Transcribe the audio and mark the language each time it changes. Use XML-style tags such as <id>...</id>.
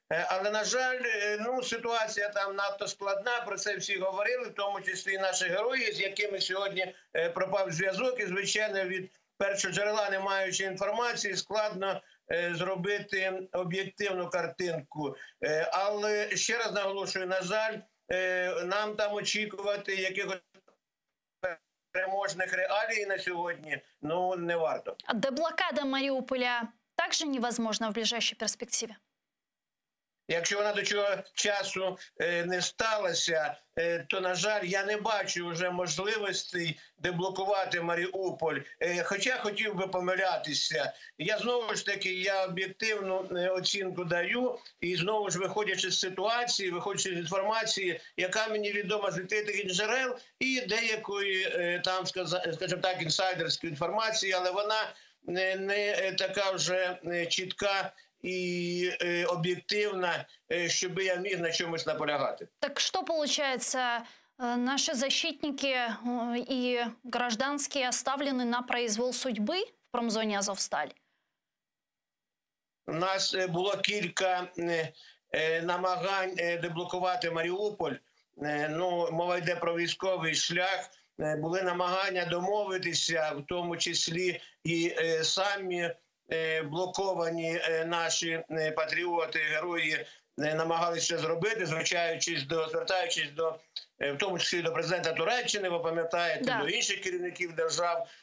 <uk>Але, на жаль, ситуація там надто складна, про це всі говорили, в тому числі і наші герої, з якими сьогодні пропав зв'язок, і, звичайно, від першого джерела, не маючи інформації, складно зробити об'єктивну картинку. Але, ще раз наголошую, на жаль, нам там очікувати якихось переможних реалій на сьогодні, не варто.</uk> <ru>Деблокада Мариуполя также невозможна в ближайшей перспективе?</ru> <uk>Якщо вона до цього часу не сталася, то, на жаль, я не бачу вже можливостей деблокувати Маріуполь. Хоча хотів би помилятися. Я знову ж таки, я об'єктивну оцінку даю. І знову ж виходячи з ситуації, виходячи з інформації, яка мені відома з відкритих джерел, і деякої, там, скажімо так, інсайдерської інформації, але вона не така вже чітка</uk> <ru>и объективно, чтобы</ru> <uk>я міг на чомусь наполягати.</uk> <ru>Так что получается, наши защитники и гражданские оставлены на произвол судьбы в промзоні Азовсталь?</ru> <uk>У нас було кілька намагань деблокувати Маріуполь. Мова йде про військовий шлях. Були намагання домовитися, в тому числі і самі блоковані наші патріоти, герої намагалися зробити, звертаючись до, в тому числі до президента Туреччини, ви пам'ятаєте, до інших керівників держав.</uk>